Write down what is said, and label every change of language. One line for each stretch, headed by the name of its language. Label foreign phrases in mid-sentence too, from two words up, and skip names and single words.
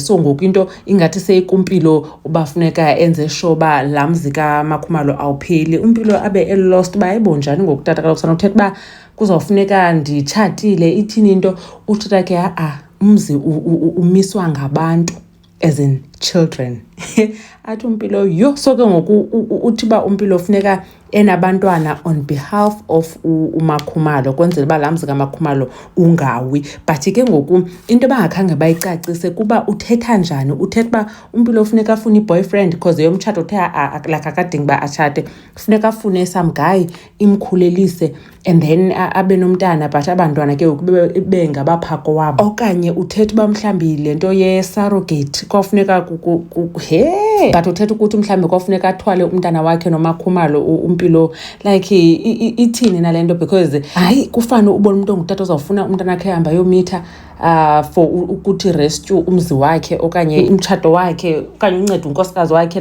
Xhosa: So ngoku into ingathi seyikuMpilo uba funeka enze sure uba laa mzi kaMakhumalo awupheli. uMpilo abe elost uba hayibo njani ngoku tata, kaloku sanothetha uba kuzawufuneka nditshatile, ithini into. Utata ke umzi umiswa ngabantu,
English: as in children.
Xhosa: Athi uMpilo yo, so ke ngoku uthi uba uMpilo funeka enabantwana
English: on behalf of
Xhosa: uMakhumalo, kwenzela uba laa mzi kaMakhumalo ungawi. But ke ngoku into bangakhange bayicacise kuba uthetha njani. Uthetha uba uMpilo funeka afune i-boyfriend because yomtshato uthe like akadingi uba atshate, funeka afune
English: some guy
Xhosa: imkhulelise
English: and then
Xhosa: abe nomntana, but abantwana ke ngoku bengabapha kowabo. Okanye uthetha uba mhlawumbi le nto ye-surrogate kwafuneka but uthetha ukuthi mhlawumbi kwafuneka athwale umntana wakhe noMakhumalo uMpilo. Like ithini nale nto, because hayi kufane ubona umuntu ongutata uzawufuna umntana wakhe ehamba yomitha for ukuthi rescue umzi wakhe okanye umtshato wakhe okanye unceda unkosikazi wakhe.